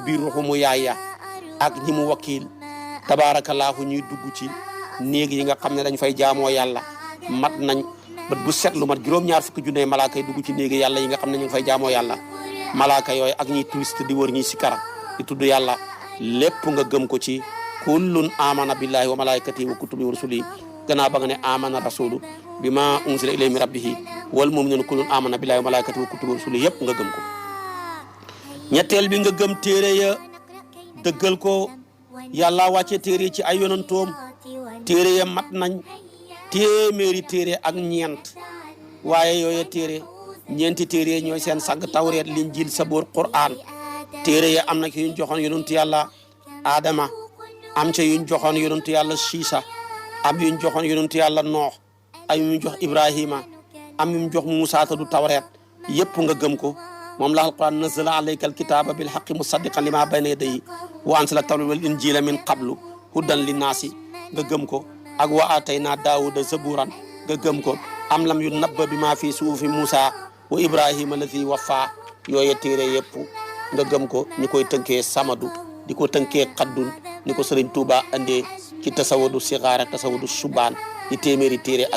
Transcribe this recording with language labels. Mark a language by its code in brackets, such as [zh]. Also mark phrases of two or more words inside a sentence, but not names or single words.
[wo] biir ruxumu yaaya ak ñi mu wakkil tabaarakallaahu ñuy dugg ci néeg yi nga xam ne dañ fay jaamoo yàlla mat nañ bët bu set lu mat juróom-ñaar fukki junne malaaka yi dugg ci néegi yàlla yi nga xam ne ñu ngi fay jaamoo yàlla malaaka yooyu ak ñuy touriste di wër ñuy sikara di tudd yàlla lépp nga gëm ko ci [ar] كل آمن بالله وملائكته وكتبه ورسله [wo] gannaaw ba nga ne [ar] آمن الرسول بما أنزل إليه من ربه والمؤمنون كل آمن بالله وملائكته وكتبه ورسله [wo] yëpp nga gëm ko ñetteel bi nga gëm téere ya dëggal ko yàlla wàcce téere ci ay yonantoom téere ya mat nañ téeméeri téere ak ñeent waaye yooyu téere ñeenti téere ñooy seen sàgg tawreet linjiil saboor qur'an téere ya am na ci yuñ joxoon yonantu yàlla Adama am ca yuñ joxoon yonantu yàlla Siisa am yuñ joxoon yonantu yàlla Noox am yuñ jox Ibrahima am yuñ jox Muusaa ta du tawreet yëpp nga gëm ko moom la alquran [ar] نزل عليك الكتاب بالحق مصدقا لما بين يديه وأنزل التوراة والإنجيل من قبل هدى للناس [wo] nga gëm ko ak [ar] وآتينا داوود زبورا [wo] nga gëm ko [ar] أم لم ينبأ بما في صحف موسى وإبراهيم الذي وفى [wo] yooye téere yëpp nga gëm ko ñu koy tënkee samadu di ko tënkee xaddun ni ko Sëriñ Tuuba andee ci tasawudu sixaar ak tasawudu subaan di téeméeri téere ak